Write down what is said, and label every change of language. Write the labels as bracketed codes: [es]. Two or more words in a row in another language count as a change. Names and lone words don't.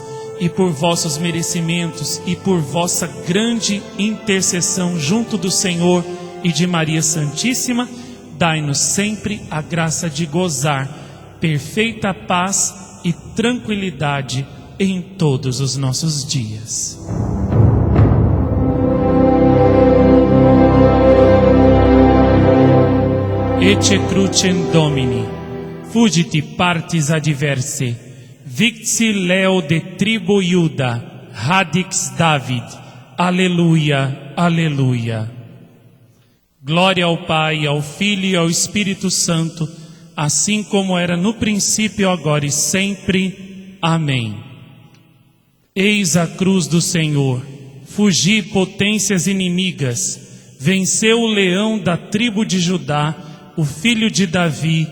[pt] E por vossos merecimentos e por vossa grande intercessão junto do Senhor e de Maria Santíssima, dai-nos sempre a graça de gozar perfeita paz e tranquilidade em todos os nossos dias. [la] Ecce crucem Domini, fugiti partis adversae, victi leo de tribu Iuda, radix David. [pt] Aleluia, aleluia. Glória ao Pai, ao Filho e ao Espírito Santo, assim como era no princípio, agora e sempre. Amém. Eis a cruz do Senhor, fugi potências inimigas, venceu o leão da tribo de Judá, o filho de Davi.